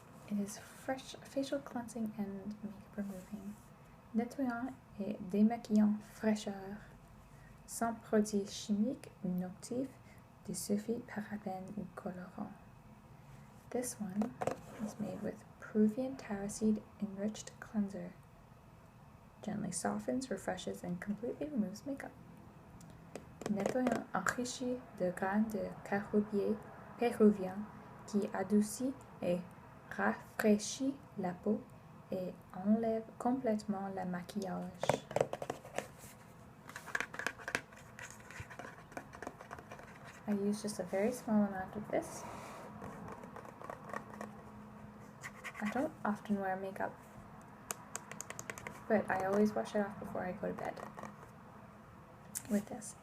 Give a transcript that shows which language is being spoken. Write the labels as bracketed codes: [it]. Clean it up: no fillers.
[en] It is fresh, facial cleansing and makeup removing, [fr] nettoyant et démaquillant fraîcheur, sans produits chimiques, nocifs, de sulfite, parabènes ou colorants. [en] This one is made with Peruvian taro seed enriched cleanser. Gently softens, refreshes, and completely removes makeup. [fr] Nettoyant enrichi de graines de carobier péruvien qui adoucit et rafraîchit la peau et enlève complètement le maquillage. [en] I use just a very small amount of this. I don't often wear makeup, but I always wash it off before I go to bed with this.